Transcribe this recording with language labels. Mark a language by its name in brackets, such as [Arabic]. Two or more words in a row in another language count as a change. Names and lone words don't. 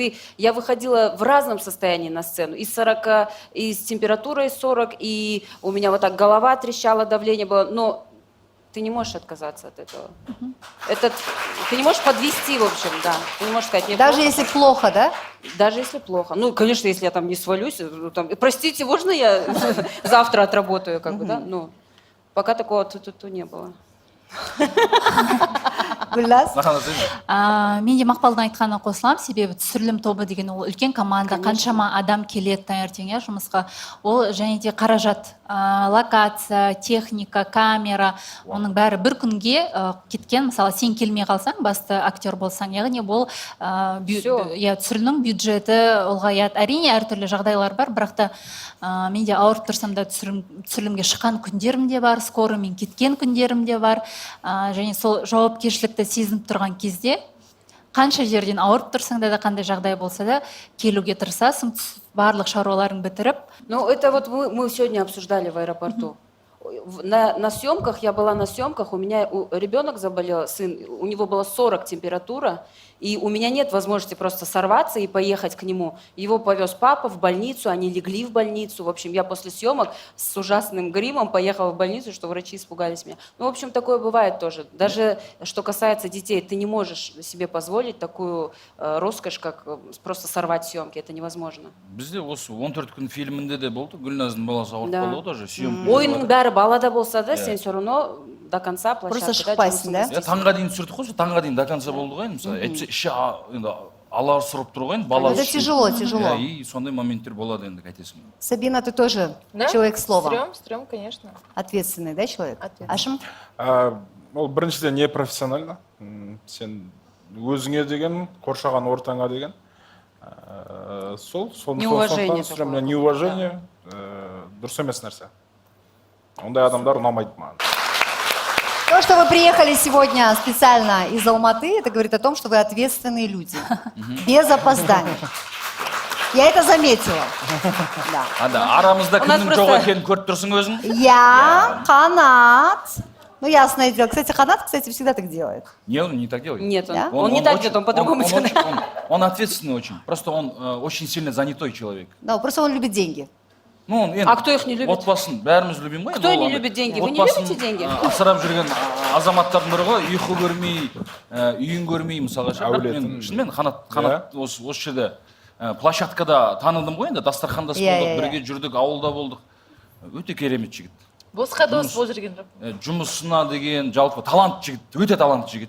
[Russian] Я выходила в разном состоянии на сцену, и с температурой 40, и у меня вот так голова трещала, давление было, но ты не можешь отказаться от этого. Ты не можешь подвести, в общем, да. Ты не можешь сказать, мне Даже плохо. если плохо, да? Даже если плохо. Ну, конечно, если я там не свалюсь, там, простите, можно я завтра отработаю, как бы, да? Ну, пока такого ту-ту-ту не было. Гүлназ? [Kazakh] Мен де Мақпалдың айтқанына қосыламын, себебі түсірілім тобы деген ол үлкен команда, қаншама адам келеді таңертең жұмысқа. Ол және де қаражат, локация, техника, камера, оның бәрі бір күнге кеткен. Мысалы, сен келмей қалсаң, басты актер болсаң, яғни бұл түсірілімнің бюджеті ұлғаяды. Әрине әртүрлі жағдайлар бар, бірақ та мен де ауырып тұрсам да түсірілімге шыққан күндерім де бар, скоро мен кеткен күндерім де бар. Және сол жауапкершілікті сезініп тұрған кезде қанша жерден ауырып тұрсаң да қандай жағдай болса да келуге тырысасың, барлық шаруаларын бітіріп. [Russian] Ну, это вот мы сегодня обсуждали в аэропорту. На съемках, я была на съемках, у меня ребенок заболел, сын, у него была 40 температура, и у меня нет возможности просто сорваться и поехать к нему. Его повез папа в больницу, они легли в больницу. В общем, я после съемок с ужасным гримом поехала в больницу, что врачи испугались меня. Ну, в общем, такое бывает тоже. Даже что касается детей, ты не можешь себе позволить такую роскошь, как просто сорвать съемки. Это невозможно. [Kazakh] Бізде осы 14 күн фильмінде де болды, Гүлназдың баласы ауырып қалды тоже, съемка. Ойынның бәрі балада болса да, сен [Russian] все равно до конца [Kazakh] площадкада. Просто шықпайсың, да? Таңға дейін түсірдік қой, таңға дейін [Russian] до конца [Kazakh] болды ғой, мысалы, әйтпесе іші алар сұрып тұр ғой, бала [Russian] Это тяжело, тяжело. [Kazakh] И сондай моменттер болады енді қайтесің. [Russian] Сабина, ты тоже человек слова. Стрём, конечно. Ответственный, да, человек? Ответственный. [Kazakh] Ашым? ол біріншіден [Russian] не профессионально. [Kazakh] Сен өзіңе деген, қоршаған ортаңа деген. [Russian] Неуважение [Kazakh] Сондықтан неуважение дұрыс емес нәрсе. Ондай адамдар ұнамайды маған. [Russian] То, что вы приехали сегодня специально из Алматы, это говорит о том, что вы ответственные люди. Без опозданий. Я это заметила. Да. [Kazakh] Арамызда кімнің жоқ екенін көріп тұрсың өзің? [Russian] Я, Қанат. Ну, ясное дело. Кстати, Қанат, всегда так делает. Не, он не так делает. Нет, он не так делает, он по-другому делает. Он ответственный очень. Просто он очень сильно занятой человек. Да, просто он любит деньги. Ну, А кто их не любит? [Kazakh] Отбасын, бәріміз любим ғой. [Russian] Кто не любит деньги? Вы не любите деньги? [Kazakh] Асырап жүрген азаматтардың бірі ғой, ұйқы көрмей, үйін көрмей, мысалға ше. Мен шынымен Қанат осы жерде площадкада таныдым ғой енді, дастархандас болдық, бірге жүрдік, ауылда болдық. Өте керемет жігіт. Босқа дос болып жүрген жоқ. Жұмысына деген жалпы талант жігіт, өте талант жігіт.